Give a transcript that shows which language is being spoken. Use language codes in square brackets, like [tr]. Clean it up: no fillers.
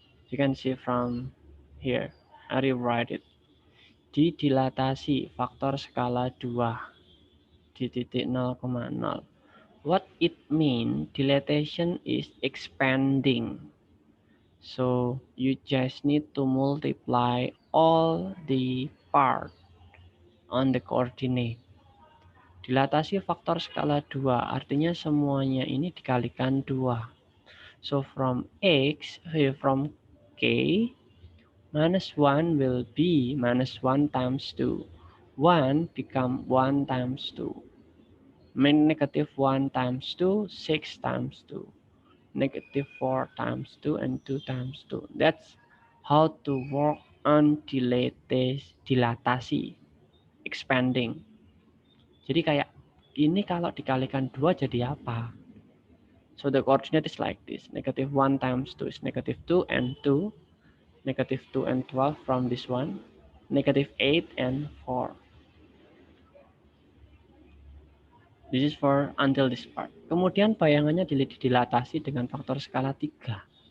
[en] You can see from here. I rewrite it. [id] Didilatasi faktor skala 2 di titik 0,0. [en] What it mean? Dilatation is expanding. So you just need to multiply all the part on the coordinate. [id] Dilatasi faktor skala 2 artinya semuanya ini dikalikan 2. [en] So from X, from K, -1 will be -1 times 2. 1 become 1 times 2. -1 times 2, 6 times 2. -4 times 2 and 2 times 2. That's how to work on dilatasi, expanding. [id] Jadi kayak ini kalau dikalikan 2 jadi apa? [en] So the coordinate is like this. -1 times 2 is -2 and 2. -2 and 12 from this one. -8 and 4. This is for until this part. [id] Kemudian bayangannya dilatasi dengan faktor skala 3.